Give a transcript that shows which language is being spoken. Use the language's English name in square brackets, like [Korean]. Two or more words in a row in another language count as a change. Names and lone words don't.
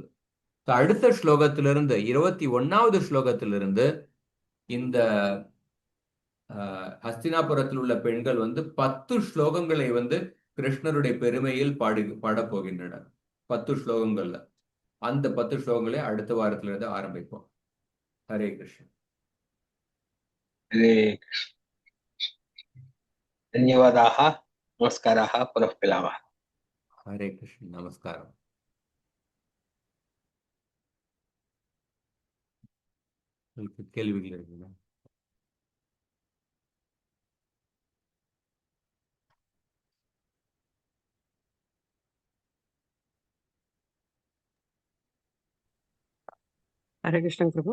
[Tamil] அடுத்த ஸ்லோகத்திலிருந்து 21வது ஸ்லோகத்திலிருந்து இந்த ஹஸ்தினாபுரத்தில் உள்ள பெண்கள் வந்து 10 ஸ்லோகங்களை வந்து கிருஷ்ணருடைய பெருமையில் பாடப் போகின்றனர். 10 ஸ்லோகங்கள்ல அந்த 10 ஸ்லோகங்களை அடுத்த வாரத்திலிருந்து ஆரம்பிப்போம். ஹரே கிருஷ்ணன். [Sanskrit] हरे धन्यवादाः, नमस्काराः, पुनः मिलामः. हरे कृष्ण, [Tamil] நமஸ்காரம். கேள்விகள் இருக்குங்களா? ஹரே கிருஷ்ணன் பிரபு.